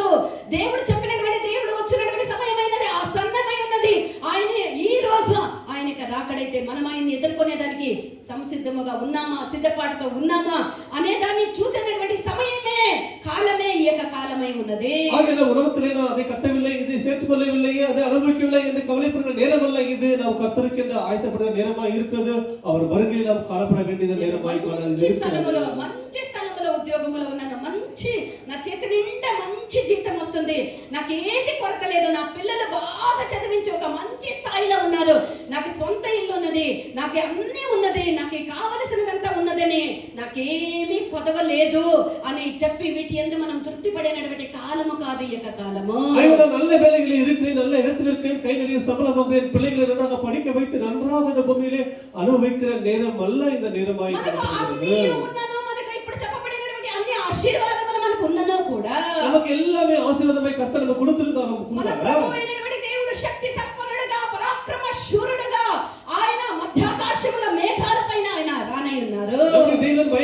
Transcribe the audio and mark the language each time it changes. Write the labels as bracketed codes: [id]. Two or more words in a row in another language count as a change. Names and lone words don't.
[te] దేవుడు చెప్పినటువంటి దేవుడు వచ్చినటువంటి సమయమైనది ఆసన్నమై ఉన్నది. ఆయన ఈ రోజు ఆయనకి రాకడైతే మనం ఆయన్ని ఎదుర్కొనేదానికి సంసిద్ధముగా ఉన్నామా, సిద్ధపాటుతో ఉన్నామా అనే దాన్ని చూసేటటువంటి సమయమే కాలమే ఈ యొక్క కాలమై ఉన్నది. [ta] ஆகையால் உலகத்திலே நான் அதை கட்டவில்லை, இதை சேர்த்துக் கொள்ளவில்லையே, அதை அனுபவிக்கவில்லை என்று கவலைப்படுகிற நேரம் அல்ல இது. நாம் கர்த்தருக்கு என்று ஆயத்தப்படுகிற நேரமாய் இருக்கிறது. அவர் வருகையில் நாம் காணப்பட வேண்டிய நேரமாய் [te] మంచి స్థలములో ఉద్యోగములో ఉన్నాను, నా చేతి నిండా మంచి జీతం వస్తుంది, నాకు ఏది కొరత లేదు, నా పిల్లలు బాగా చదివించి ఒక మంచి స్థాయిలో ఉన్నారు, నాకు సొంత ఇల్లు ఉన్నది, నాకు అన్నీ ఉన్నది, నాకు కావలసినదంతా ఉన్నదని, నాకేమీ కొదవలేదు అని చెప్పి వీటి యందు మనం తృప్తి పడేనటువంటి కాలము కాదు ఈ యొక్క కాలము. [ta] நல்ல வேலைகளில் இருக்கிறேன், நல்ல இடத்தில் இருக்கிறேன், கை நிறைய சம்பளம் வாங்குறேன், பிள்ளைகளை நன்றாக படிக்க வைத்து நன்றாக இந்த பூமியிலே அனுபவிக்கிற நேரம் அல்ல இந்த நேரமாய் [te] కాదు. మనకు ఇప్పుడు చెప్పబడినటువంటి అన్ని ఆశీర్వాదములు మనకు ఉన్ననో కూడా, [ta] நமக்கு எல்லாமே ஆசீர்வாதமாய் கர்த்தர் நமக்கு கொடுத்திருந்தாலும் கூட, [te] మన ప్రభువైనటువంటి దేవుడు శక్తి సంపన్నుడుగా పరాక్రమ శూరుడుగా ఆయన మధ్యాకాశముల మేఘాల పైన ఆయన రానై ఉన్నారు.